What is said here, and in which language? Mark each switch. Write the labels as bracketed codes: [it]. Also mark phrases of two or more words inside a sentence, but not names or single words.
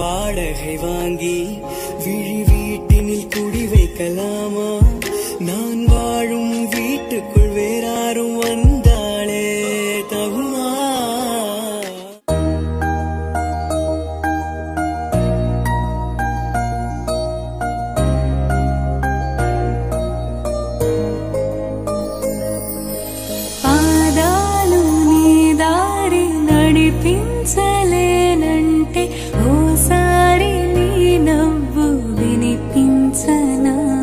[ta] வாடகை வாங்கி விழி வீட்டினில் குடி வைக்கலாமா? நான் வாழும் வீட்டுக்குள் வேறாரும் வந்தாளே தகுமா? [te] పాదాలు నీ దారి నడిపించలేనంటే ఓసారి నీ నవ్వు వినిపించనా?